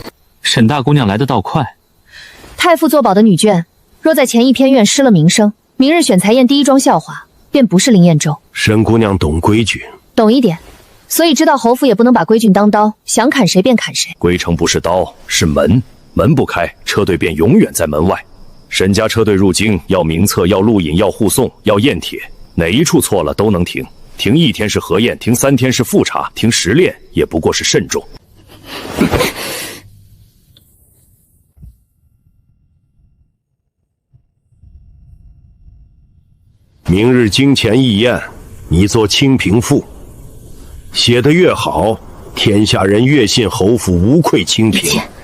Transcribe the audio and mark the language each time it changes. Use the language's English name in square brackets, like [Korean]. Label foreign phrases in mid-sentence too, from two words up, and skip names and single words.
[Chinese] 沈大姑娘來得倒快。太傅作保的女眷，若在前一偏院失了名聲，明日選才宴第一樁笑話便不是林彦州。沈姑娘懂規矩，懂一點，所以知道侯府也不能把規矩當刀，想砍誰便砍誰。歸城不是刀，是門，門不開，車隊便永遠在門外。沈家車隊入京，要名冊，要錄引，要護送，要驗帖，哪一處錯了都能停。停1天是核驗，停3天是複查，停10練也不過是慎重。明日京前議宴，你做清平賦，寫得越好，天下人越信侯府無愧清平。